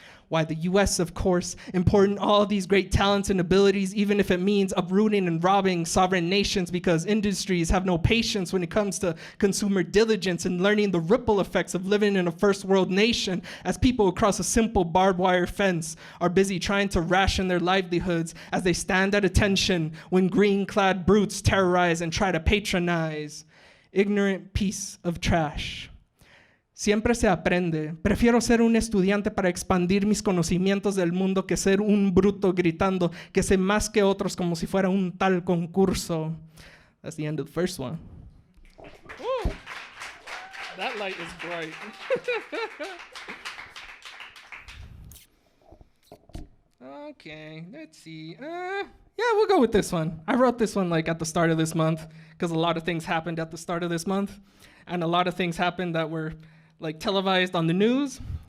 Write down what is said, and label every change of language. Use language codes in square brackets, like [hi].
[en] Why the US, of course, importing all these great talents and abilities, even if it means uprooting and robbing sovereign nations because industries have no patience when it comes to consumer diligence and learning the ripple effects of living in a first world nation as people across a simple barbed wire fence are busy trying to ration their livelihoods as they stand at attention when green-clad brutes terrorize and try to patronize. Ignorant piece of trash. [es] Siempre se aprende. Prefiero ser un estudiante para expandir mis conocimientos del mundo que ser un bruto gritando que sé más que otros como si fuera un tal concurso. [en] That's the end of the first one. Woo. That light is bright. Okay, let's see. Yeah, we'll go with this one. I wrote this one like at the start of this month because a lot of things happened at the start of this month, and a lot of things happened that were like televised on the news.